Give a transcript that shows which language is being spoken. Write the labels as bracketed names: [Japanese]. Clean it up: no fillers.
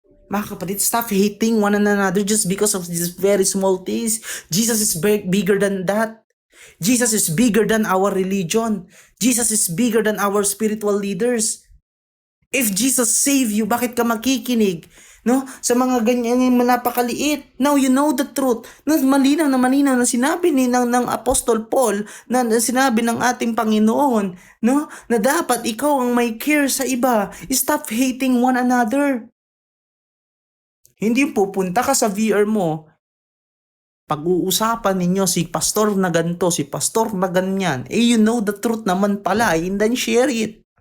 [English] Mga kapatid, stop hating one another just because of these very small things. Jesus is bigger than that. Jesus is bigger than our religion. Jesus is bigger than our spiritual leaders. If Jesus save you, bakit ka makikinig? [Filipino] No, sa mga ganyan yung napakaliit. Now you know the truth. No, malinaw na sinabi ng Apostol Paul, na sinabi ng ating Panginoon, no, na dapat ikaw ang may care sa iba. Stop hating one another. Hindi pupunta ka sa VR mo, pag-uusapan ninyo si pastor na ganito, si pastor na ganyan. [English] You know the truth naman pala, and then share it.